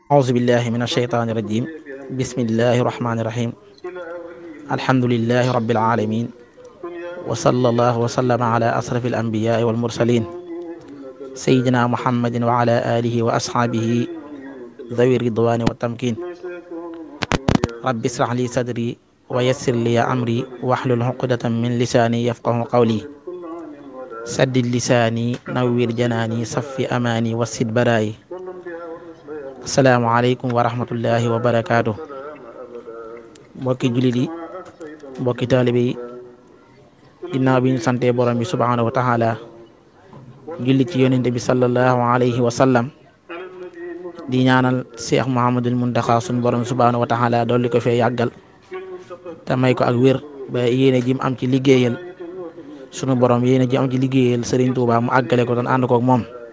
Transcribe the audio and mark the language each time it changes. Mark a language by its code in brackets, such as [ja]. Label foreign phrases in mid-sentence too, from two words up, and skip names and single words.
[ar] أعوذ بالله من الشيطان الرجيم بسم الله الرحمن الرحيم الحمد لله رب العالمين وصلى الله وسلم على أشرف الأنبياء والمرسلين سيدنا محمد وعلى آله وأصحابه ذوي الرضوان والتمكين رب اشرح لي صدري ويسر لي أمري واحلل عقدة من لساني يفقه قولي سدد لساني نوّر جناني صف أماني وسد برائي السلام عليكم و رحمة الله وبركاته [wo] mbokki jullit yi mbokki taalibe yi ginnaaw bi ñu santee borom bi [ar] سبحانه وتعالى [wo] julli ci yonente bi [ar] صلى الله عليه وسلم [wo] di ñaanal Cheikh Mouhamadul Muntaxa suñ borom [ar] سبحانه وتعالى [wo] dolli ko fee yàggal te may ko ak wér ba yéene ji mu am ci liggéeyal sunu borom yéene ji am ci liggéeyal Serigne Touba mu àggale ko doon ànd koog moom